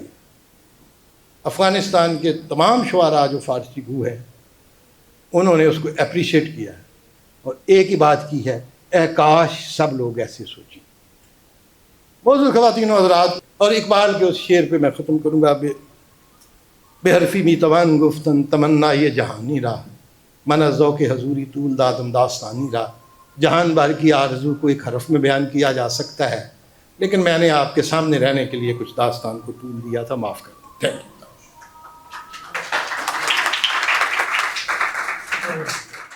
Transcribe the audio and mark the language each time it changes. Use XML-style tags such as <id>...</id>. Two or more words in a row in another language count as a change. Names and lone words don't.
<ur>افغانستان کے تمام شعراء جو فارسی گو ہیں انہوں نے اس کو اپریشیٹ کیا ہے، اور ایک ہی بات کی ہے، اے کاش سب لوگ ایسے سوچیں. معزز خواتین و حضرات، اور اقبال کے اس شعر پہ میں ختم کروں گا.</ur> <fa>بے حرفی می توان گفتن تمنا یہ جہانی راہ، من ذوق حضوری طول دادم داستانی راہ.</fa> <ur>جہان بھر کی آرزو کو ایک حرف میں بیان کیا جا سکتا ہے، لیکن میں نے آپ کے سامنے رہنے کے لیے کچھ داستان کو طول دیا تھا، معاف کر دیں.</ur> <en>Thank you.</en>